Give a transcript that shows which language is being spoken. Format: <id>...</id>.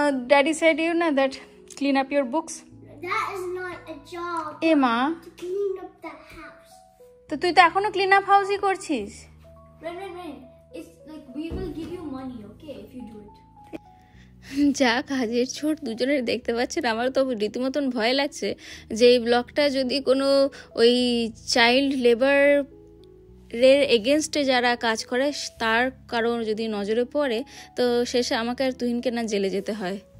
<en>Daddy said you know that clean up your books. That is not a job. Emma, To clean up the house.</en> <bn>তো তুই তো এখনো clean up হাউসই করছিস।</bn> <en>Rain. It's like we will give you money, okay, if you do it.</en> <bn>যা কাজের ছোট দুজনের দেখতে পাচ্ছেন, আমার তো রীতিমতন ভয় লাগছে যে এই ব্লগটা যদি কোনো ওই চাইল্ড লেবার এর এগেনস্টে যারা কাজ করে তার কারণ যদি নজরে পড়ে, তো শেষে আমাকে আর তুহিনকে না জেলে যেতে হয়।</bn>